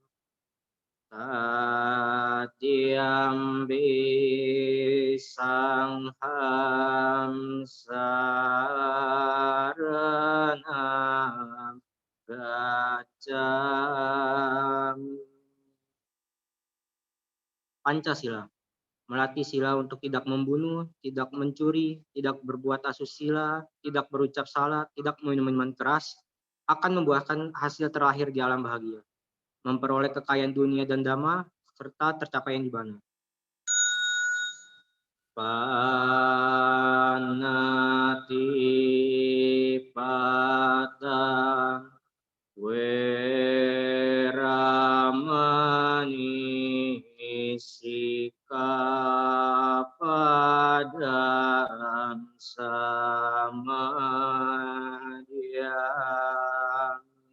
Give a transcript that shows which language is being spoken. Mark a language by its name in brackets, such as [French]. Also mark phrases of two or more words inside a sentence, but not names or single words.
[Pali] Satyampi sangham saranang gacchami. [Indonesian] Pancasila, melatih sila untuk tidak membunuh, tidak mencuri, tidak berbuat asusila, tidak berucap salah, tidak minum minuman keras, akan membuahkan hasil terlahir di alam bahagia, memperoleh kekayaan dunia dan dhamma, serta tercapai yang nibbana. [Pali] Panati pata weramani sikapadam samadhyam.